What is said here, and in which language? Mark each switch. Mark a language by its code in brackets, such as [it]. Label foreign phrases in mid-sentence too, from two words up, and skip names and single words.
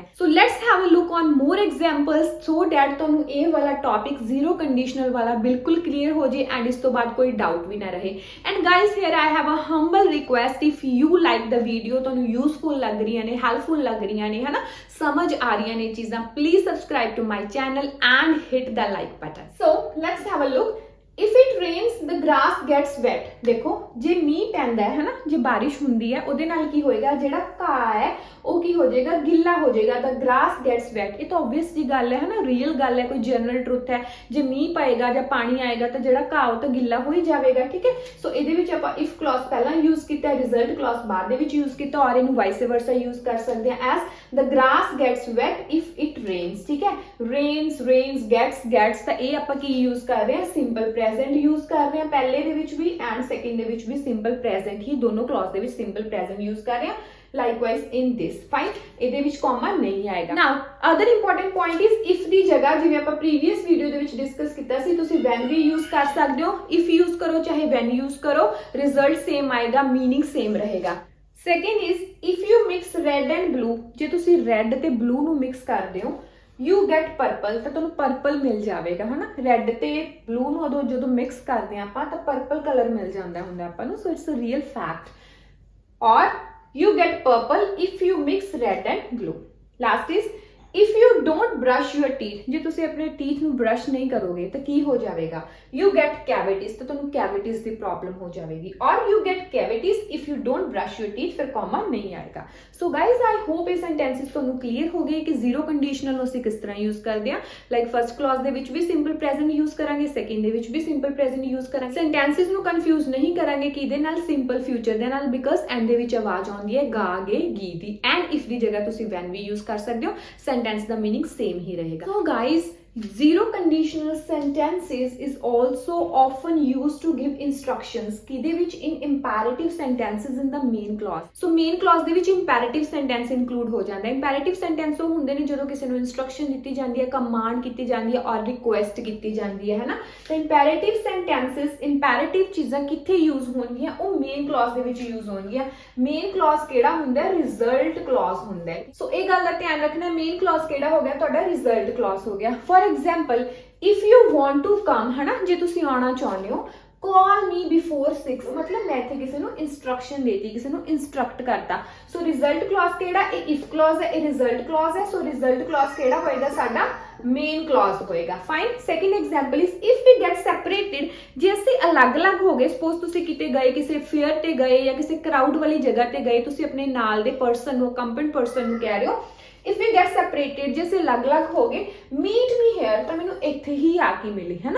[en] so let's have a look on more examples so that [pa] ਤੁਹਾਨੂੰ ਇਹ ਵਾਲਾ ਟੌਪਿਕ [en] zero conditional [pa] ਵਾਲਾ ਬਿਲਕੁਲ ਕਲੀਅਰ ਹੋ ਜੇ ਐਂਡ ਇਸ ਤੋਂ ਬਾਅਦ ਕੋਈ ਡਾਊਟ ਵੀ ਨਾ ਰਹੇ. [en] and guys here I have a humble request, if you like the video, [pa] ਤੁਹਾਨੂੰ ਯੂਜ਼ਫੁਲ ਲੱਗ ਰਹੀਆਂ ਨੇ, ਹੈਲਪਫੁਲ ਲੱਗ ਰਹੀਆਂ ਨੇ, ਹਨਾ, ਸਮਝ ਆ ਰਹੀਆਂ ਨੇ ਚੀਜ਼ਾਂ, [en] please subscribe to my channel and hit the like button. so let's have a look. If it rains the grass gets wet. [pa] ਦੇਖੋ ਜੇ ਮੀਂਹ ਪੈਂਦਾ ਹੈ ਨਾ, ਜੇ ਬਾਰਿਸ਼ ਹੁੰਦੀ ਹੈ ਉਹਦੇ ਨਾਲ ਕੀ ਹੋਏਗਾ? ਜਿਹੜਾ ਘਾਹ ਹੈ ਉਹ ਕੀ ਹੋ ਜਾਏਗਾ? ਗਿੱਲਾ ਹੋ ਜਾਏਗਾ. [en] the grass gets wet. [pa] ਇਹ ਤਾਂ obvious ਜੀ ਗੱਲ ਹੈ ਨਾ, ਰੀਅਲ ਗੱਲ ਹੈ, ਕੋਈ [en] general truth [pa] ਹੈ. ਜੇ ਮੀਂਹ ਪਏਗਾ ਜਾਂ ਪਾਣੀ ਆਏਗਾ ਤਾਂ ਜਿਹੜਾ ਘਾਹ ਉਹ ਤਾਂ ਗਿੱਲਾ ਹੋ ਹੀ ਜਾਵੇਗਾ. ਠੀਕ ਹੈ, ਸੋ ਇਹਦੇ ਵਿੱਚ ਆਪਾਂ [en] if clause [pa] ਪਹਿਲਾਂ ਯੂਜ਼ ਕੀਤਾ, [en] result clause [pa] ਬਾਅਦ ਦੇ ਵਿੱਚ ਯੂਜ਼ ਕੀਤਾ, ਔਰ ਇਹਨੂੰ [en] vice versa use [pa] ਕਰ ਸਕਦੇ ਹਾਂ [en] as the grass gets wet if it rains. [pa] ਠੀਕ ਹੈ, [en] rains gets [pa] ਤਾਂ ਇਹ ਆਪਾਂ ਕੀ ਯੂਜ਼ ਕਰ ਰਹੇ ਹਾਂ? [en] simple present use [pa] ਕਰ ਰਹੇ ਹਾਂ ਪਹਿਲੇ ਦੇ ਵਿੱਚ ਵੀ [en] and second [pa] ਦੇ ਵਿੱਚ ਵੀ [en] simple present [pa] ਹੀ, ਦੋਨੋਂ ਕਲੌਜ਼ ਦੇ ਵਿੱਚ [en] simple present use [pa] ਕਰ ਰਹੇ ਹਾਂ. [en] Likewise in this. Fine. [pa] ਇਹਦੇ ਵਿੱਚ ਕੌਮਾ ਨਹੀਂ ਆਏਗਾ. [en] now other important point is if [pa] ਦੀ ਜਗ੍ਹਾ ਜਿਵੇਂ ਆਪਾਂ [en] previous video [pa] ਦੇ ਵਿੱਚ ਡਿਸਕਸ ਕੀਤਾ ਸੀ, ਤੁਸੀਂ ਵੈਨ ਵੀ ਯੂਜ਼ ਕਰ ਸਕਦੇ ਹੋ. [en] if use [pa] ਕਰੋ ਚਾਹੇ [en] when use [pa] ਕਰੋ, [en] result same [pa] ਆਏਗਾ, [en] meaning same [pa] ਰਹੇਗਾ. [en] second is if you mix red and blue. [pa] ਜੇ ਤੁਸੀਂ ਰੈਡ ਤੇ ਬਲੂ ਨੂੰ ਮਿਕਸ ਕਰਦੇ ਹੋ [en] you get purple, [pa] ਤਾਂ ਤੁਹਾਨੂੰ ਪਰਪਲ ਮਿਲ ਜਾਵੇਗਾ, ਹੈ ਨਾ. ਰੈਡ ਤੇ ਬਲੂ ਨੂੰ ਉਦੋਂ ਜਦੋਂ ਮਿਕਸ ਕਰਦੇ ਹਾਂ ਆਪਾਂ ਤਾਂ [en] purple color [pa] ਮਿਲ ਜਾਂਦਾ ਹੁੰਦਾ ਆਪਾਂ ਨੂੰ. [en] so it's a real fact. ਔਰ you get purple if you mix red and blue. Last is if you don't brush your teeth, [pa] ਜੇ ਤੁਸੀਂ ਆਪਣੇ ਟੀਥ ਨੂੰ ਬ੍ਰਸ਼ ਨਹੀਂ ਕਰੋਗੇ ਤਾਂ ਕੀ ਹੋ ਜਾਵੇਗਾ, [en] you get cavities, [pa] ਤਾਂ ਤੁਹਾਨੂੰ ਕੈਵਿਟੀਜ਼ ਦੀ ਪ੍ਰੋਬਲਮ ਹੋ ਜਾਵੇਗੀ, ਔਰ [en] you get cavities if you don't brush your teeth, [pa] ਫਿਰ ਕੌਮਾ ਨਹੀਂ ਆਏਗਾ। [en] so guys I hope [pa] ਇਹ ਸੈਂਟੈਂਸਿਸ ਤੁਹਾਨੂੰ ਕਲੀਅਰ ਹੋ ਗਏ ਕਿ [en] zero conditional [pa] ਨੂੰ ਅਸੀਂ ਕਿਸ ਤਰ੍ਹਾਂ ਯੂਜ਼ ਕਰਦੇ ਹਾਂ। [en] like first clause [pa] ਦੇ ਵਿੱਚ ਵੀ [en] simple present use [pa] ਕਰਾਂਗੇ, ਸੈਕਿੰਡ ਦੇ ਵਿੱਚ ਵੀ [en] simple present use [pa] ਕਰਾਂਗੇ। ਸੈਂਟੈਂਸਿਸ ਨੂੰ ਕਨਫਿਊਜ਼ ਨਹੀਂ ਕਰਾਂਗੇ ਕਿਹਦੇ ਨਾਲ, [en] simple future [pa] ਦੇ ਨਾਲ, [en] because end [pa] ਦੇ ਵਿੱਚ ਆਵਾਜ਼ ਆਉਂਦੀ ਹੈ ਗਾ ਗੇ ਗੀ ਦੀ, [en] and if [pa] ਦੀ ਜਗ੍ਹਾ ਤੁਸੀਂ ਵੈਨ ਵੀ ਯੂਜ਼ ਕਰ ਸਕਦੇ ਹੋ, ਸੈਂਟੈਂਸ ਦਾ [en] meaning same [pa] ਹੀ ਰਹੇਗਾ। [en] so guys, zero conditional sentences is also often used to give instructions [pa] ਕਿਹਦੇ ਵਿੱਚ, [en] in imperative sentences in the main clause। so main clause [pa] ਦੇ ਵਿੱਚ [en] imperative sentence include [pa] ਹੋ ਜਾਂਦਾ ਹੈ। [en] imperative sentence [pa] ਉਹ ਹੁੰਦੇ ਨੇ ਜਦੋਂ ਕਿਸੇ ਨੂੰ instruction ਦਿੱਤੀ ਜਾਂਦੀ ਹੈ, command ਕੀਤੀ ਜਾਂਦੀ ਹੈ ਔਰ request ਕੀਤੀ ਜਾਂਦੀ ਹੈ, ਹੈ ਨਾ। ਤਾਂ [en] imperative sentences, imperative [pa] ਚੀਜ਼ਾਂ ਕਿੱਥੇ use ਹੋਣਗੀਆਂ, ਉਹ [en] main clause [pa] ਦੇ ਵਿੱਚ use ਹੋਣਗੀਆਂ। [en] main clause [pa] ਕਿਹੜਾ ਹੁੰਦਾ ਹੈ, [en] result clause [pa] ਹੁੰਦਾ ਹੈ। ਸੋ ਇਹ ਗੱਲ ਦਾ ਧਿਆਨ ਰੱਖਣਾ, [en] main clause [pa] ਕਿਹੜਾ ਹੋ ਗਿਆ ਤੁਹਾਡਾ, [en] result clause [pa] ਹੋ ਗਿਆ। [en] for example, if you want to come, [pa] ਹੈ ਨਾ, ਜੇ ਤੁਸੀਂ ਆਉਣਾ ਚਾਹੁੰਦੇ ਹੋ, [en] call me before 6, [pa] ਮਤਲਬ ਮੈਂ ਇੱਥੇ ਕਿਸੇ ਨੂੰ instruction ਦੇਤੀ, ਕਿਸੇ ਨੂੰ instruct ਕਰਤਾ। ਸੋ [en] result clause [pa] ਕਿਹੜਾ, ਇਹ [en] if clause [pa] ਹੈ, ਇਹ [en] result clause [pa] ਹੈ। ਸੋ [en] result clause [pa] ਕਿਹੜਾ ਹੋਏਗਾ ਸਾਡਾ, [en] main clause [pa] ਹੋਏਗਾ। fine। [en] second example is if we get separated, [pa] ਜੇ ਅਸੀਂ ਅਲੱਗ-ਅਲੱਗ ਹੋ ਗਏ, ਸਪੋਜ਼ ਤੁਸੀਂ ਕਿਤੇ ਗਏ, ਕਿਸੇ ਫੇਅਰ ਤੇ ਗਏ ਜਾਂ ਕਿਸੇ ਕਰਾਊਡ ਵਾਲੀ ਜਗ੍ਹਾ ਤੇ ਗਏ, ਤੁਸੀਂ ਆਪਣੇ ਨਾਲ ਦੇ ਪਰਸਨ ਨੂੰ, [en] company person [pa] ਨੂੰ ਕਹਿ ਰਹੇ ਹੋ, [en] if we get separated, [pa] ਜੇ ਅਸੀਂ ਅਲੱਗ-ਅਲੱਗ ਹੋ ਗਏ, [en] meet me here, [pa] ਤਾਂ ਮੈਨੂੰ ਇੱਥੇ ਹੀ ਆ ਕੇ ਮਿਲੇ, ਹੈ ਨਾ।